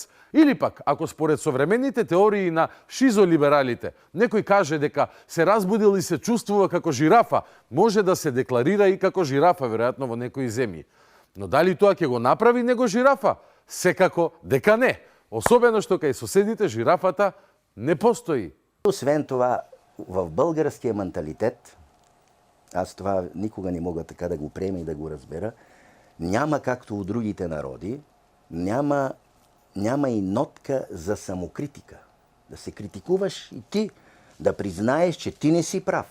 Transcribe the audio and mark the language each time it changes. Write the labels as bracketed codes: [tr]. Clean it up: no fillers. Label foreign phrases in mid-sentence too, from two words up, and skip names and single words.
[mk] Или пак, ако според современите теории на шизолибералите, некој каже дека се разбудил и се чувствува како жирафа, може да се декларира и како жирафа, веројатно во некои земји. Но дали тоа ќе го направи него жирафа? Секако дека не. Особено што кај соседите жирафата не постои. [bg] Освен това, в българския менталитет, аз това никога не мога така да го приема и да го разбера, няма както у другите народи, няма и нотка за самокритика. Да се критикуваш и ти, да признаеш, че ти не си прав.